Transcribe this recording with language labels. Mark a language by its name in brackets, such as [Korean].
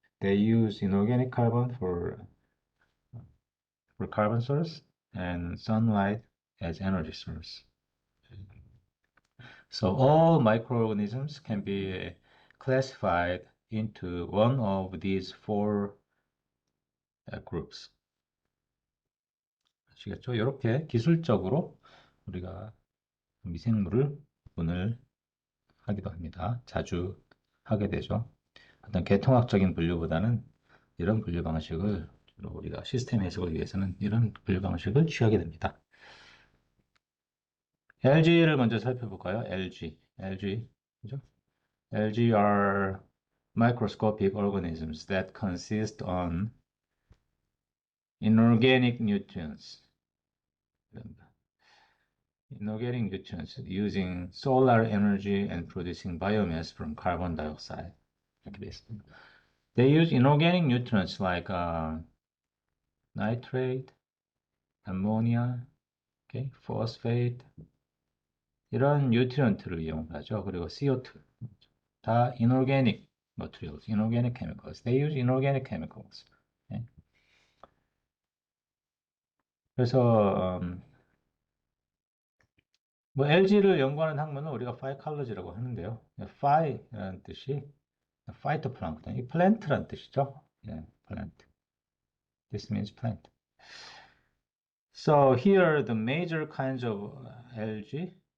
[English] They use inorganic carbon for carbon source and sunlight as energy source. So all microorganisms can be classified into one of these four groups. [Korean] 아시겠죠? 이렇게 기술적으로 우리가 미생물을 구분을 하기도 합니다. 자주 하게 되죠. 어떤 계통학적인 분류보다는 이런 분류 방식을 주로 우리가 시스템 해석을 위해서는 이런 분류 방식을 취하게 됩니다. LG를 먼저 살펴볼까요? LG, 그죠? [English] LG are microscopic organisms that consist on inorganic nutrients. Inorganic nutrients using solar energy and producing biomass from carbon dioxide. Like this. They use inorganic nutrients like nitrate, ammonia, okay, phosphate, [Korean] 이런 뉴트리언트를 이용하죠. 그리고 CO2. [English] 다 inorganic materials, inorganic chemicals. They use inorganic chemicals. Okay? [Korean] 그래서 뭐 LG를 연구하는 학문은 우리가 phycology라고 하는데요. phy라는 뜻이 phytoplankton, 이 plant라는 뜻이죠. 예, [English] plant. This means plant. So here the major kinds of algae.